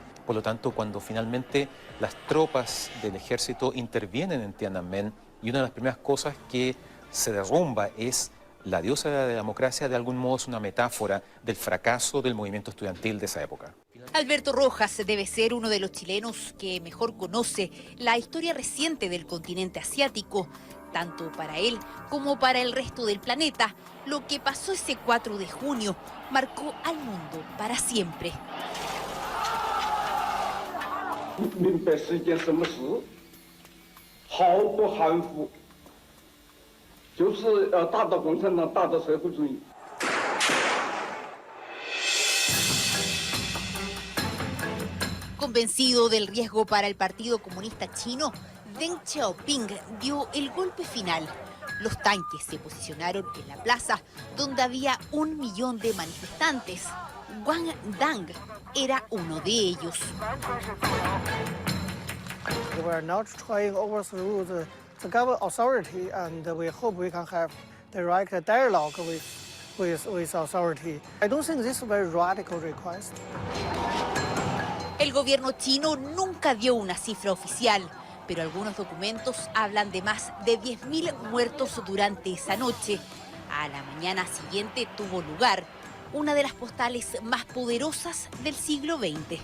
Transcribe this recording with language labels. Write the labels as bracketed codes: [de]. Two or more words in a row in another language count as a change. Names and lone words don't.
[es] Por lo tanto, cuando finalmente las tropas del ejército intervienen en Tiananmen y una de las primeras cosas que se derrumba es la diosa de la democracia, de algún modo es una metáfora del fracaso del movimiento estudiantil de esa época. Alberto Rojas debe ser uno de los chilenos que mejor conoce la historia reciente del continente asiático, tanto para él como para el resto del planeta. Lo que pasó ese 4 de junio marcó al mundo para siempre. [zh] 明白是一件什么事，毫不含糊，就是要打倒共产党，打倒社会主义。 [es] Convencido del riesgo para el Partido Comunista Chino, Deng Xiaoping dio el golpe final. Los tanques se posicionaron en la plaza donde había 1 millón de manifestantes. Wang Dang era uno de ellos. [en] We are not trying to overthrow the government authority, and we hope we can have direct dialogue with authority. I don't think this is a very radical request. [es] El gobierno chino nunca dio una cifra oficial, pero algunos documentos hablan de más de 10.000 muertos durante esa noche. A la mañana siguiente tuvo lugar una de las postales más poderosas del siglo XX.